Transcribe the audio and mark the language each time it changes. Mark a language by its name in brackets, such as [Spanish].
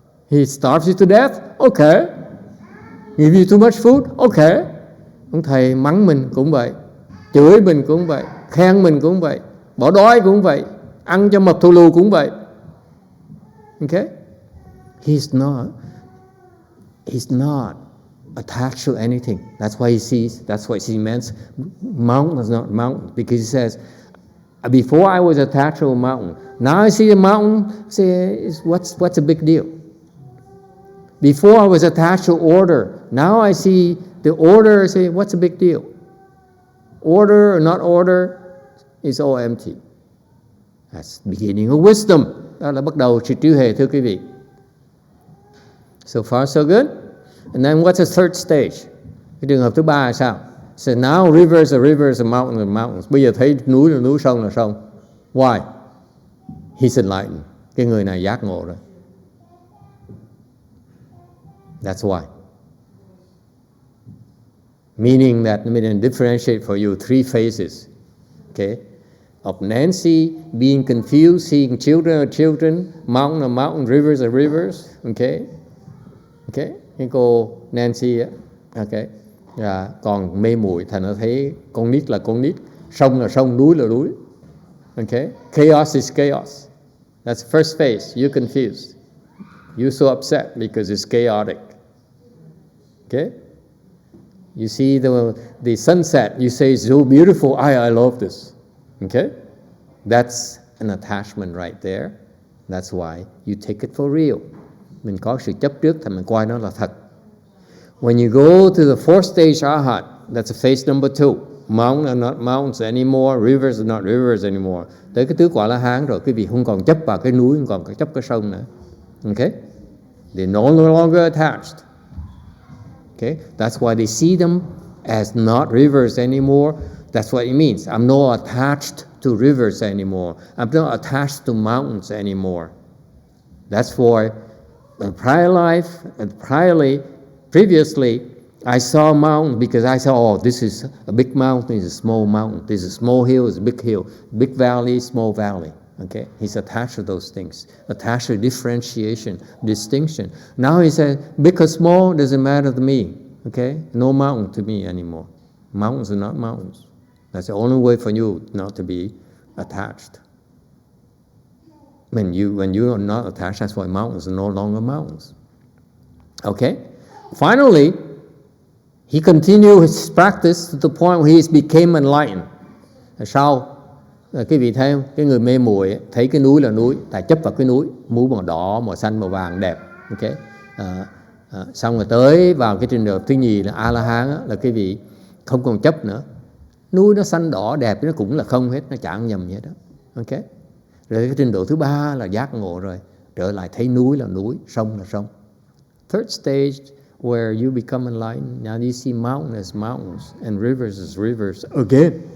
[English] He starves you to death. Okay. Give you too much food. Okay. [Vietnamese] Ông thầy mắng mình cũng vậy, chửi mình cũng vậy, khen mình cũng vậy, bỏ đói cũng vậy, ăn cho mập thù lù cũng vậy. [English] Okay? He's not attached to anything. That's why he sees, that's what he meant. Mountain is not mountain, because he says, before I was attached to a mountain. Now I see a mountain, say, what's the big deal? Before I was attached to order. Now I see the order, say, what's the big deal? Order or not order is all empty. That's the beginning of wisdom. [Vietnamese] Đó là bắt đầu sự trí huệ, thưa quý vị. [English] So far so good. And then what's the third stage? [Vietnamese] Cái trường hợp thứ ba là sao? [English] So now rivers are rivers, and mountains are mountains. [Vietnamese] Bây giờ thấy núi là núi, sông là sông. [English] Why? He's enlightened. [Vietnamese] Cái người này giác ngộ rồi. [English] That's why. Meaning that, let me differentiate for you three phases. Okay? Of Nancy being confused, seeing children are children, mountain are mountain, rivers are rivers. Okay? Okay? [Vietnamese] Cái cô Nancy á, okay, còn mê muội, thành nó thấy con nít là con nít, sông là sông, núi là núi. [English] Okay? Chaos is chaos. That's the first phase. You're confused. You're so upset because it's chaotic. Okay? You see the sunset, you say it's so beautiful, I love this. Okay? That's an attachment right there. That's why you take it for real. [Vietnamese] Mình có sự chấp trước thì mình coi nó là thật. [English] When you go to the fourth stage Arhat, that's phase number 2. Mountains are not mountains anymore, rivers are not rivers anymore. [Vietnamese] Tới cái tứ quả La Hán rồi, quý vị không còn chấp vào cái núi, không còn chấp cái sông nữa. [English] Okay? They're no longer attached. Okay? That's why they see them as not rivers anymore. That's what it means. I'm not attached to rivers anymore. I'm not attached to mountains anymore. That's for the prior life, and previously, I saw a mountain because I saw, oh, this is a big mountain, this is a small mountain, this is a small hill, it's a big hill, big valley, small valley. Okay, he's attached to those things, attached to differentiation, distinction. Now he says, big or small doesn't matter to me. Okay, no mountain to me anymore. Mountains are not mountains. That's the only way for you not to be attached. When you are not attached, that's why mountains are no longer mountains. Okay, finally, he continued his practice to the point where he became enlightened. [Vietnamese] Sau cái vị thấy cái người mê muội thấy cái núi là núi, tại chấp vào cái núi, núi màu đỏ, màu xanh, màu vàng đẹp. Okay, xong rồi tới vào cái trình độ thứ nhì là A La Hán, là cái vị không còn chấp nữa. Núi nó xanh đỏ đẹp, nó cũng là không hết, nó chẳng nhầm gì hết đó. Okay. Rồi cái trình độ thứ ba là giác ngộ rồi, trở lại thấy núi là núi, sông là sông. [English] Third stage where you become enlightened, now you see mountains as mountains and rivers as rivers again.